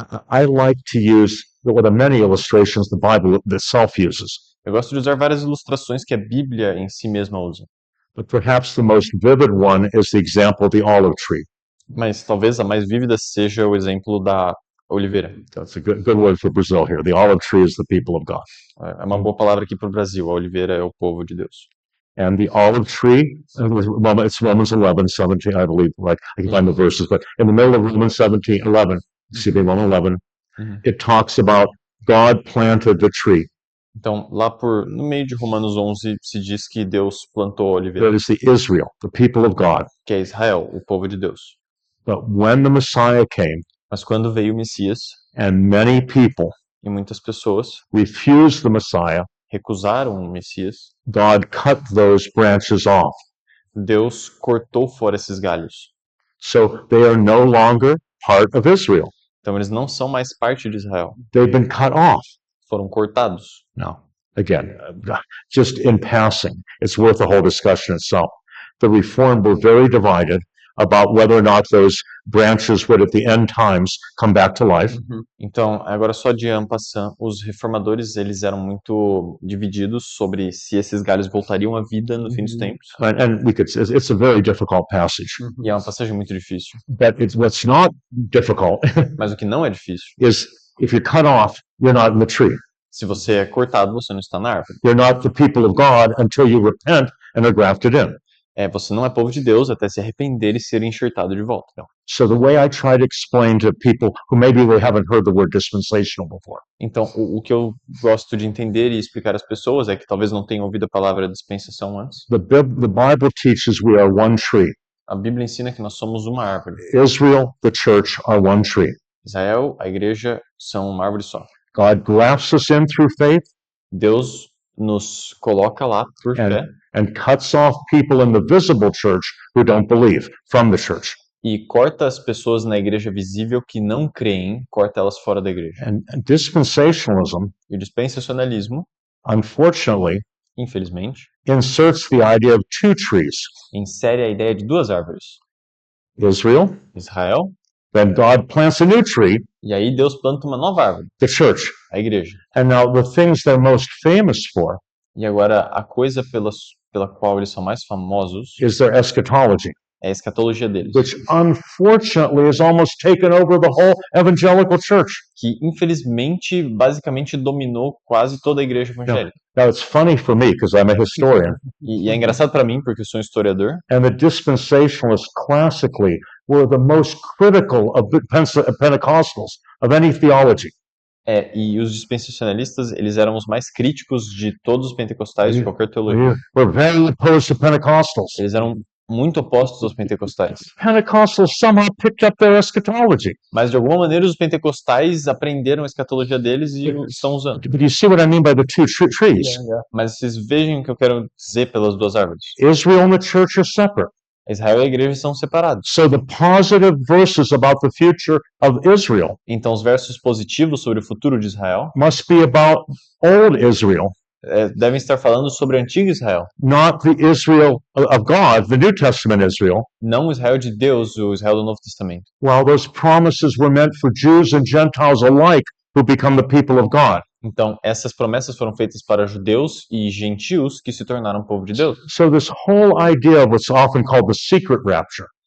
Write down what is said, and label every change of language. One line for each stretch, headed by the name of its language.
English: I like to use the many illustrations the Bible itself uses.
Portuguese: Eu gosto de usar várias ilustrações que a Bíblia em si mesma usa.
English: But perhaps the most vivid one is the example of the olive tree.
Portuguese: Mas talvez a mais vívida seja o exemplo da oliveira.
English: That's a good word for Brazil here. The olive tree is the people of God.
Portuguese: É uma boa palavra aqui para o Brasil. A oliveira é o povo de Deus.
English: And the olive tree, it's Romans 11:17, I believe, right? I can find the verses, but in the middle of Romans 11, it talks about God planted the tree.
Portuguese: Então, lá no meio de Romanos 11 se diz que Deus plantou a oliveira.
English: That is the Israel, the people of God.
Portuguese: Que é Israel, o povo de Deus.
English: But when the Messiah came,
Portuguese: mas quando veio o Messias,
English: and many people
Portuguese: e muitas pessoas
English: refused the Messiah,
Portuguese: recusaram o Messias,
English: God cut those branches off.
Portuguese: Deus cortou fora esses galhos.
English: So they are no longer part of Israel.
Portuguese: Então eles não são mais parte de Israel.
English: They've been cut off.
Portuguese: Foram cortados.
English: Now, again, just in passing, it's worth a whole discussion itself. The Reformed were very divided about whether or not those branches would at the end times come back to life.
Portuguese: Então, agora só de en passant, os reformadores eles eram muito divididos sobre se esses galhos voltariam à vida no fim dos tempos.
English: And it's a very difficult passage.
Portuguese: E é uma passagem muito difícil.
English: But what's not difficult
Portuguese: Mas o que não é difícil
English: is if you're cut off, you're not in the tree.
Portuguese: Se você é cortado, você não está na árvore.
English: You're not the people of God until you repent and are grafted in.
Portuguese: Você não é povo de Deus até se arrepender e ser enxertado de volta.
English: So the way I try to explain to people who maybe they haven't heard the word dispensational before.
Portuguese: Então, o que eu gosto de entender e explicar às pessoas é que talvez não tenham ouvido a palavra dispensação antes.
English: The Bible teaches we are one tree.
Portuguese: A Bíblia ensina que nós somos uma árvore.
English: Israel, the church, are one tree.
Portuguese: Israel, a igreja, são uma árvore só.
English: God grafts us in through faith.
Portuguese: Deus nos coloca lá por fé.
English: And cuts off people in the visible church who don't believe from the church.
Portuguese: E corta as pessoas na igreja visível que não creem, corta elas fora da igreja.
English: And dispensationalism,
Portuguese: e o dispensacionalismo,
English: unfortunately,
Portuguese: infelizmente,
English: inserts the idea of two trees.
Portuguese: Insere a ideia de duas árvores.
English: Israel, then God plants a new tree.
Portuguese: E aí Deus planta uma nova árvore.
English: The church,
Portuguese: a igreja.
English: And now the things they're most famous for.
Portuguese: E agora a coisa pela qual eles são mais famosos
English: is their eschatology.
Portuguese: É a escatologia deles.
English: Which unfortunately has almost taken over the whole evangelical church.
Portuguese: Que infelizmente basicamente dominou quase toda a igreja evangélica.
English: Now it's funny for me because I'm a historian.
Portuguese: E é engraçado para mim porque eu sou um historiador.
English: And the dispensationalists classically were the most critical of the Pentecostals of any theology.
Portuguese: E os dispensacionalistas, eles eram os mais críticos de todos os pentecostais de qualquer teologia.
English: We're very opposed to Pentecostals.
Portuguese: Eles eram muito opostos aos pentecostais.
English: Pentecostals somehow picked up their eschatology.
Portuguese: Mas de alguma maneira os pentecostais aprenderam a escatologia deles e estão usando.
English: But you see what I mean by the two trees?
Portuguese: Mas vocês vejam o que eu quero dizer pelas duas árvores.
English: Israel and the church are separate.
Portuguese: Israel e a igreja são separados.
English: So the positive verses about the future of Israel
Portuguese: Então os versos positivos sobre o futuro de Israel
English: must be about old Israel,
Portuguese: devem estar falando sobre o antigo Israel.
English: not the Israel of God, the New Testament Israel.
Portuguese: Não o Israel de Deus, o Israel do Novo Testamento.
English: While those promises were meant for Jews and Gentiles alike who become the people of God.
Portuguese: Então, essas promessas foram feitas para judeus e gentios que se tornaram povo de Deus.
English: So this whole idea of what's often called the secret rapture